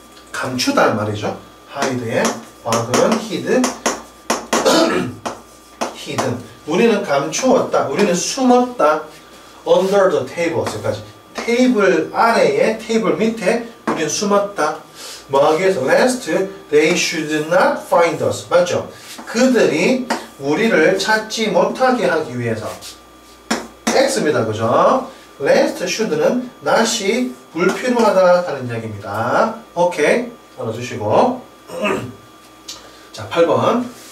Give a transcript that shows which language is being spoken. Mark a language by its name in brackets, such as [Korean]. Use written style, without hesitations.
[Korean] 감추다는 말이죠. hide의 과거는 hid. hidden. 우리는 감추었다. 우리는 숨었다. [English] under the table. [Korean] 여기까지. 테이블 아래에, 테이블 밑에 우리는 숨었다. 뭐 하기 위해서? [English] lest they should not find us. [Korean] 맞죠? 그들이 우리를 찾지 못하게 하기 위해서. X입니다. 그죠? lest should는 not이 불필요하다 하는 이야기입니다. 오케이. 알아주시고. 자, 8번.